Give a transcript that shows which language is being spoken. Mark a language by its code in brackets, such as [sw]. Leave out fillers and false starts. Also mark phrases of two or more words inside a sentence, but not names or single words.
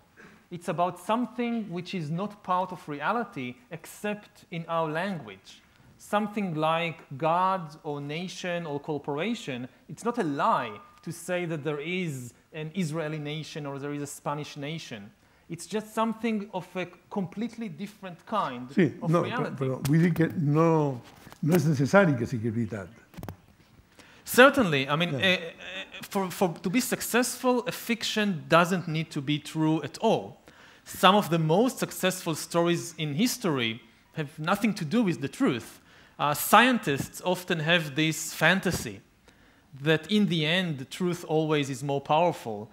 [en] It's about something which is not part of reality except in our language. Something like God or nation or corporation, it's not a lie to say that there is an Israeli nation or there is a Spanish nation. It's just something of a completely different kind of reality. [ca] Però vull dir que no és necessari que sigui veritat. [en] Certainly. I mean, to be successful, a fiction doesn't need to be true at all. Some of the most successful stories in history have nothing to do with the truth. Scientists often have this fantasy that in the end, the truth always is more powerful.